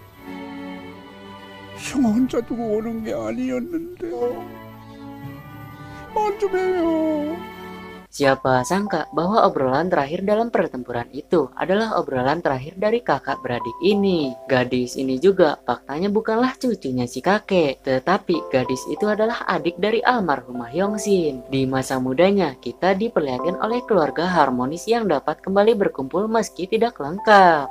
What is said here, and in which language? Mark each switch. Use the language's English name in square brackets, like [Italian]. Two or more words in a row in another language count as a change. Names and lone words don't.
[Korean] 형 혼자 두고 오는 게 아니었는데 말 좀 해요. [Indonesian] Siapa sangka bahwa obrolan terakhir dalam pertempuran itu adalah obrolan terakhir dari kakak beradik ini. Gadis ini juga faktanya bukanlah cucunya si kakek, tetapi gadis itu adalah adik dari almarhumah Yongsin. Di masa mudanya, kita diperlihatkan oleh keluarga harmonis yang dapat kembali berkumpul meski tidak lengkap.